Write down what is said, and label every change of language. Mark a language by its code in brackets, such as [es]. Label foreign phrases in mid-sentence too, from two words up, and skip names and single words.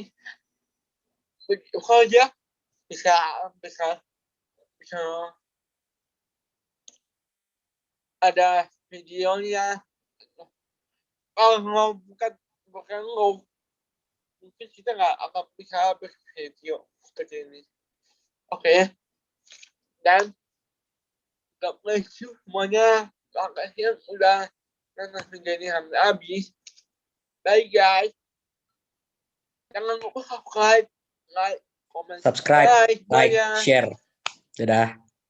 [id] Begitu aja bisa ada videonya. Kalau bukan lo, mungkin kita nggak akan bisa bervideo seperti ini. Oke. Dan [en] God bless you [id] semuanya. Makasih yang udah nonton video ini sampai habis. [en] Bye guys. [id] Jangan lupa [en] subscribe, like, comment, Subscribe, like, Bye. [id] share. Dadah.